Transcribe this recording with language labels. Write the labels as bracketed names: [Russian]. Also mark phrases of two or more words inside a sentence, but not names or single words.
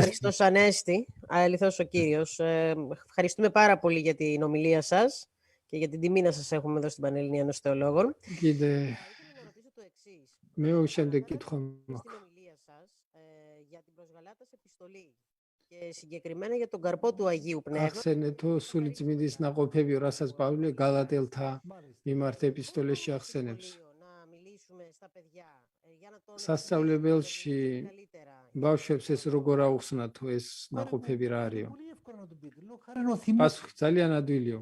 [Greek] Χριστός Ανέστη, αληθώς ο Κύριος. Ευχαριστούμε πάρα πολύ για την ομιλία σας και για την τιμή να σας έχουμε εδώ στην Πανελληνία Ένωση Θεολόγων. Για την προσγαλάτας επιστολή και συγκεκριμένα για τον καρπό του Αγίου Πνεύμα. [Georgian] ახსენეთო სული წმინდის ნაყოფები, რასაც პავლე გალატელთა მიმართ ეპისტოლეში ახსენებს. სასწავლებელში ბავშვებს ეს როგორ აუხსნათ თუ ეს ნაყოფები რა არისო? პასუხი ძალიან ადვილია.